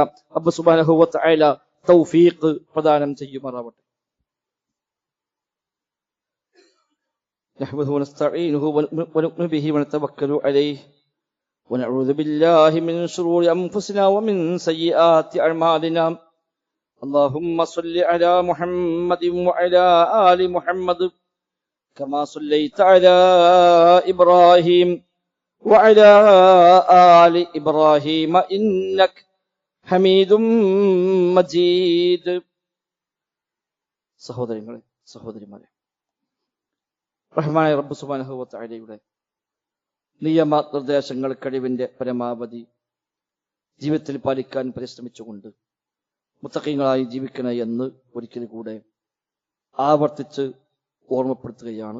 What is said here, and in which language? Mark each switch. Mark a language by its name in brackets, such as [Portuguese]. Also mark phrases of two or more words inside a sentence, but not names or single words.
[Malayalam] റബ്ബ് [Arabic] سبحانه وتعالى [Malayalam] തൗഫീഖ് പ്രദാനം ചെയ്യുമാറാവട്ടെ. [Arabic] نحمده ونستعينه ونؤمن به ونتوكل عليه ونعوذ بالله من شرور أنفسنا ومن سيئات أعمالنا. اللهم صل على محمد وعلى آل محمد كما صليت على إبراهيم وعلى آل إبراهيم إنك حميد مجيد. [Malayalam] സഹോദരങ്ങളെ, സഹോദരിമാരെ, റഹ്മാനായ റബ്ബ് [Arabic] سبحانه وتعالى [Malayalam] നിയമ നിർദ്ദേശങ്ങൾ കഴിവിന്റെ പരമാവധി ജീവിതത്തിൽ പാലിക്കാൻ പരിശ്രമിച്ചുകൊണ്ട് മുത്തഖീങ്ങളായി ജീവിക്കണേ എന്ന് ഒരിക്കൽ കൂടെ ആവർത്തിച്ച് ഓർമ്മപ്പെടുത്തുകയാണ്.